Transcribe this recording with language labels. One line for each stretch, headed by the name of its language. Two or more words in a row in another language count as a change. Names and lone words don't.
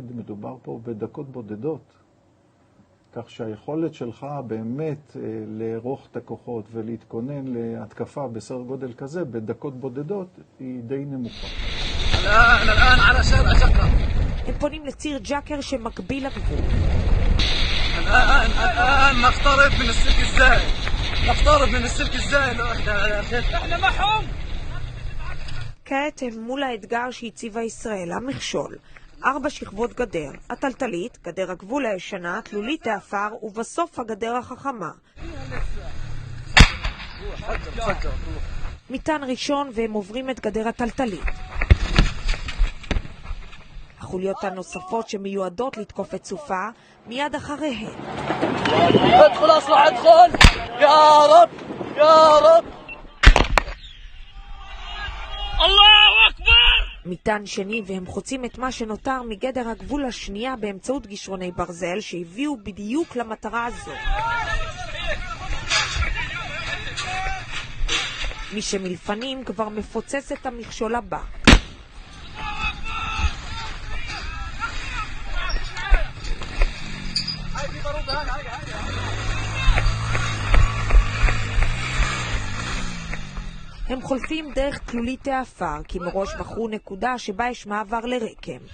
Hebrew: צריך להגיד, מדובר פה בדקות בודדות. כך שהיכולת שלך באמת לערוך את הכוחות ולהתכונן להתקפה בסדר גודל כזה בדקות בודדות היא די נמוכה. הם פונים לציר ג'קר שמקביל לגבול.
Arabic: الآن نقترب من السلك الزائد نقترب من السلك الزائد احنا معهم.
Hebrew: כעת הם מול האתגר שהציבה ישראל, המכשול. 4 שכבות גדר, הטלטלית, גדר הגבול הישנה, תלולית האפר, ובסוף הגדר החכמה. מטען ראשון והם עוברים את גדר הטלטלית. החוליות הנוספות שמיועדות לתקוף את סופה מיד אחריהן.
Arabic: ادخل اصلح ادخل يا رب يا رب الله اكبر.
Hebrew: מטען שני והם חוצים את מה שנותר מגדר הגבול השנייה באמצעות גישרוני ברזל שהביאו בדיוק למטרה הזו. מי שמלפנים כבר מפוצץ את המכשול הבא. הם חולפים דרך תלולית האפר, כי מראש בחרו נקודה שבה יש מעבר לרקם.